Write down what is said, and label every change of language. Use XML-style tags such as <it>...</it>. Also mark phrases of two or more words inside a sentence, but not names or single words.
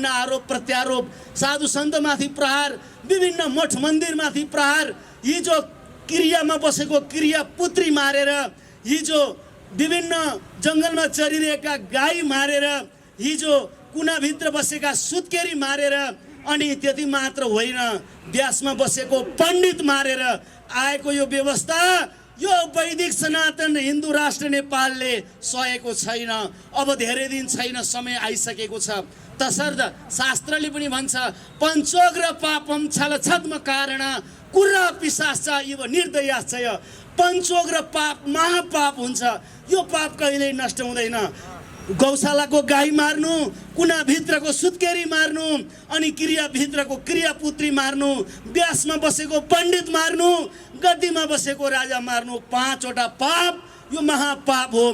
<ne>आरोप प्रत्यारोप, साधु सन्तमाथि प्रहार, विभिन्न मठ मन्दिरमाथि प्रहार, हिजो क्रियामा बसेको क्रिया पुत्री मारेर, हिजो विभिन्न जङ्गलमा चरिरहेका गाई मारेर, हिजो कुनाभित्र बसेका सुत्केरी मारेर, अनि त्यति मात्र होइन व्यासमा बसेको पण्डित मारेर आएको यो व्यवस्था यो वैदिक सनातन हिन्दू राष्ट्र नेपालले सहेको छैन। अब धेरै दिन छैन, समय आइसकेको छ। तसर्थ शास्त्रले पनि भन्छ</ne> <sa>पञ्चोग्र पापम छलछद्म कारण कुर्रा पिशाच इव निर्दयाश्चय।</sa> <ne>पञ्चोग्र पाप महापाप हुन्छ, यो पाप कहिल्यै नष्ट हुँदैन। गौशालाको गाई मार्नु, कुनाभित्रको सुत्केरी मार्नु, अनि क्रियाभित्रको क्रियापुत्री मार्नु, व्यासमा बसेको पण्डित मार्नु, गद्दीमा बसेको राजा मार्नु, 5 वटा पाप यो महापाप हो।</ne>